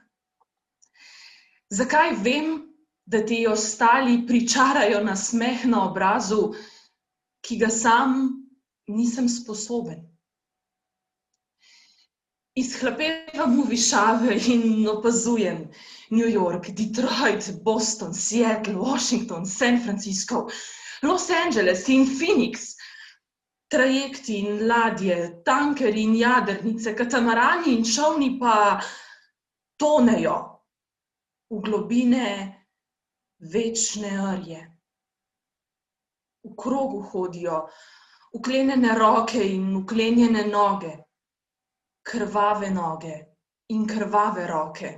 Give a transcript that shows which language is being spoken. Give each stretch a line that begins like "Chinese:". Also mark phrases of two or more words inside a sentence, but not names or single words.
Slovenian: Zakaj vem, da ti ostali pričarajo nasmeh na obrazu, ki ga sam nisem sposoben? Izhlapevam v višave in opazujem New York, Detroit, Boston, Seattle, Washington, San Francisco, Los Angeles in Phoenix. Trajekti in ladje, tankeri in jadrnice, katamarani in čolni pa tonejo v globine večne rje. V krogu hodijo uklenjene roke in uklenjene noge, krvave noge in krvave roke.